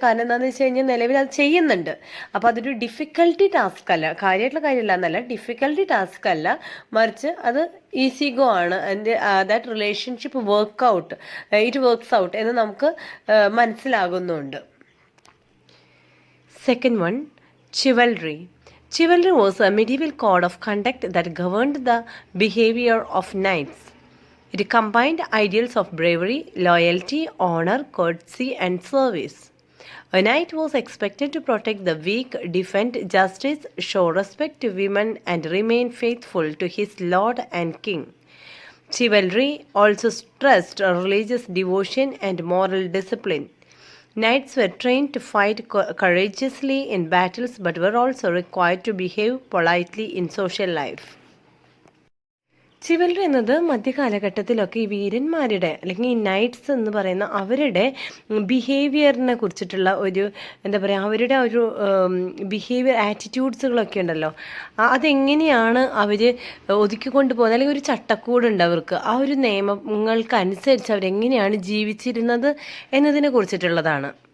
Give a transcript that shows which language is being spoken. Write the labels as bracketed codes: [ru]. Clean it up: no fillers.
[ml] കാരണം എന്താണെന്ന് വെച്ച് കഴിഞ്ഞാൽ നിലവിൽ അത് ചെയ്യുന്നുണ്ട്. അപ്പോൾ അതൊരു ഡിഫിക്കൽട്ടി ടാസ്ക് അല്ല, കാര്യമായിട്ടുള്ള കാര്യമില്ല എന്നല്ല, ഡിഫിക്കൽട്ടി ടാസ്ക് അല്ല, മറിച്ച് അത് ഈസി ഗോ ആണ്. [en] and that relationship it works out [ml] എന്ന് നമുക്ക് മനസ്സിലാകുന്നുണ്ട്. [en] Second one, chivalry. Chivalry was a medieval code of conduct that governed the behavior of knights. It combined ideals of bravery, loyalty, honor, courtesy, and service. A knight was expected to protect the weak, defend justice, show respect to women, and remain faithful to his lord and king. Chivalry also stressed religious devotion and moral discipline. Knights were trained to fight courageously in battles but were also required to behave politely in social life. [ml] ചിവൽറി എന്നത് മധ്യകാലഘട്ടത്തിലൊക്കെ ഈ വീരന്മാരുടെ അല്ലെങ്കിൽ ഈ nights എന്ന് പറയുന്ന അവരുടെ ബിഹേവിയറിനെ കുറിച്ചിട്ടുള്ള ഒരു എന്താ പറയുക, അവരുടെ ഒരു ബിഹേവിയർ ആറ്റിറ്റ്യൂഡ്സുകളൊക്കെ ഉണ്ടല്ലോ, അതെങ്ങനെയാണ് അവർ ഒതുക്കിക്കൊണ്ട് പോകുന്നത്, അല്ലെങ്കിൽ ഒരു ചട്ടക്കൂടുണ്ട് അവർക്ക്, ആ ഒരു നിയമങ്ങൾക്കനുസരിച്ച് അവരെങ്ങനെയാണ് ജീവിച്ചിരുന്നത് എന്നതിനെ കുറിച്ചിട്ടുള്ളതാണ്.